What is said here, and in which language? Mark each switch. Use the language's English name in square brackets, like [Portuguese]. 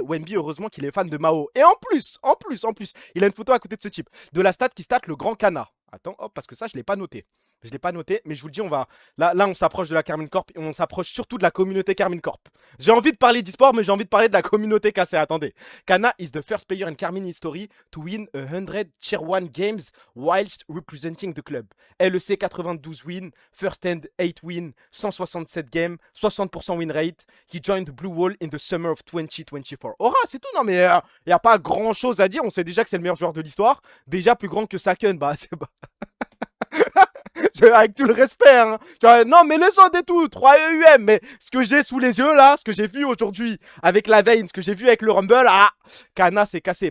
[French] Wemby, heureusement qu'il est fan de Mao. Et en plus, il a une photo à côté de ce type. De la stat qui stat le grand Kana. Attends, hop, parce que ça, je l'ai pas noté. Mais je vous le dis, on va. Là, on s'approche de la Carmine Corp et on s'approche surtout de la communauté Carmine Corp. J'ai envie de parler d'e-sport, mais j'ai envie de parler de la communauté cassée. Attendez. [English] Kana is the first player in Carmine history to win 100 Tier 1 games whilst representing the club. LEC 92 win, first hand 8 win, 167 games, 60% win rate. He joined the Blue Wall in the summer of 2024. [French] Aura, c'est tout. Non, mais il n'y a pas grand chose à dire. On sait déjà que c'est le meilleur joueur de l'histoire. Déjà plus grand que Saken. Bah, c'est pas. Avec tout le respect, hein. Non, mais les autres et tout, 3 EUM, mais ce que j'ai sous les yeux là, ce que j'ai vu aujourd'hui avec la veine, ce que j'ai vu avec le Rumble, Kana s'est cassé.